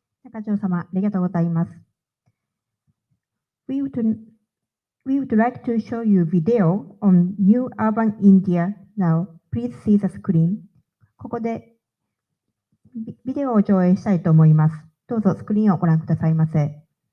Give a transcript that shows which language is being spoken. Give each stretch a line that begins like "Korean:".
Japanese: 中条様、ありがとうございます。
English: We would We would like to show you video on New Urban India now. Please see the screen.
Japanese: ここでビデオを上映したいと思います。どうぞスクリーンをご覧くださいませ。